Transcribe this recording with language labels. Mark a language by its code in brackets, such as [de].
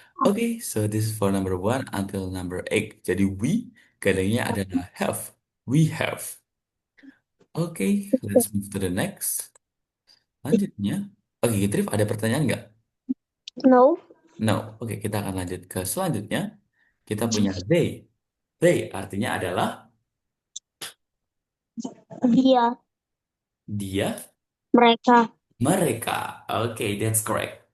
[en] Oke, so this is for number 1 until number 8. [id] Jadi we, gadangnya adalah have. [en] We have. Oke, let's move to the next. [id] Lanjutnya. Oke, Gitrif, ada pertanyaan nggak? [en] No, No. [id] Oke, kita akan lanjut ke selanjutnya. Kita punya they. They artinya adalah dia, dia, mereka. mereka. Oke, [en] that's correct.